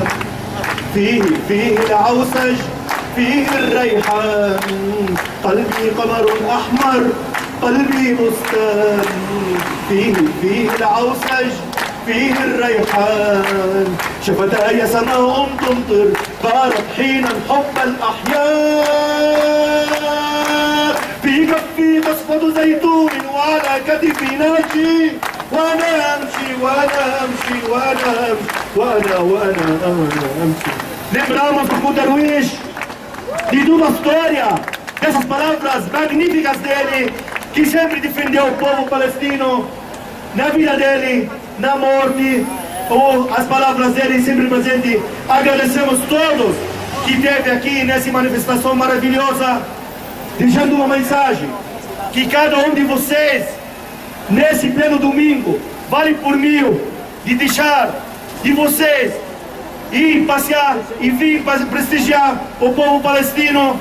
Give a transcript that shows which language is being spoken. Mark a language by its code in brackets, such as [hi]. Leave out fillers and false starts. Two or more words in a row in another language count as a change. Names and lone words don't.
[ar] فيه العوسج فيه الريحان قلبي قمر أحمر قلبي بستان فيه العوسج فيه الريحان شفتاي سماء تمطر بارت حينا حب الأحياء في كفي قصفة زيتون وعلى كتفي ناجي وأنا أمشي وأنا أمشي وأنا أمشي. [pt] Lembramos do Darwish de uma história, dessas palavras magníficas dele, que sempre defendeu o povo palestino na vida dele, na morte, ou as palavras dele sempre presente. Agradecemos todos que esteve aqui nessa manifestação maravilhosa, deixando uma mensagem, que cada um de vocês, nesse pleno domingo, vale por 1000, de deixar de vocês ir passear e vir prestigiar o povo palestino.